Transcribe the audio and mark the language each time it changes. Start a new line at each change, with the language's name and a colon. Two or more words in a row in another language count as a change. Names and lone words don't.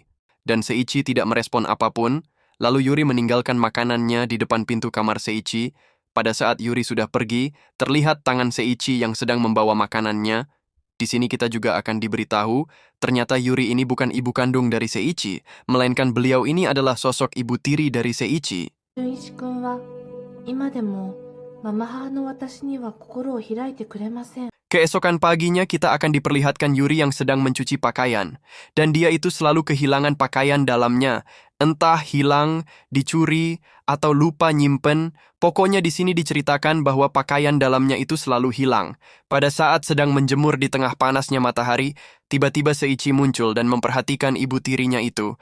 Indonesian: Dan Seiichi tidak merespon apapun. Lalu Yuri meninggalkan makanannya di depan pintu kamar Seiichi. Pada saat Yuri sudah pergi, terlihat tangan Seiichi yang sedang membawa makanannya. Di sini kita juga akan diberitahu, ternyata Yuri ini bukan ibu kandung dari Seiichi, melainkan beliau ini adalah sosok ibu tiri dari Seiichi.
Japanese: 純一君は今でもママ母の私には心を開いてくれません。
Indonesian: Keesokan paginya kita akan diperlihatkan Yuri yang sedang mencuci pakaian. Dan dia itu selalu kehilangan pakaian dalamnya. Entah hilang, dicuri, atau lupa nyimpen. Pokoknya di sini diceritakan bahwa pakaian dalamnya itu selalu hilang. Pada saat sedang menjemur di tengah panasnya matahari, tiba-tiba Seiichi muncul dan memperhatikan ibu tirinya itu.